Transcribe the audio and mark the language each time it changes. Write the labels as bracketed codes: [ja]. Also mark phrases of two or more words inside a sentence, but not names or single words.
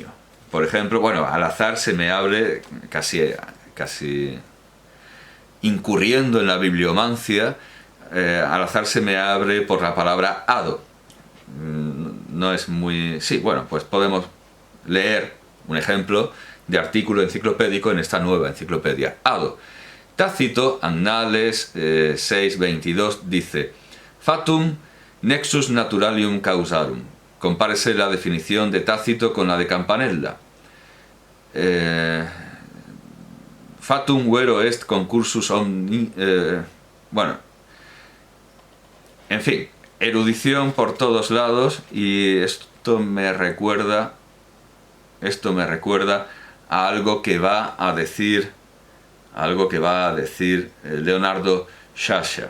[es] Por ejemplo, bueno, al azar se me abre, casi incurriendo en la bibliomancia, al azar se me abre por la palabra hado. No es muy... Sí, bueno, pues podemos leer un ejemplo de artículo enciclopédico en esta nueva enciclopedia. Hado. Tácito, Annales 6.22, dice: [la] Fatum nexus naturalium causarum. [es] compárese la definición de Tácito con la de Campanella. [la] Fatum vero est concursus omni... [es] bueno, en fin, erudición por todos lados, y esto me recuerda a algo que va a decir Leonardo Sciascia.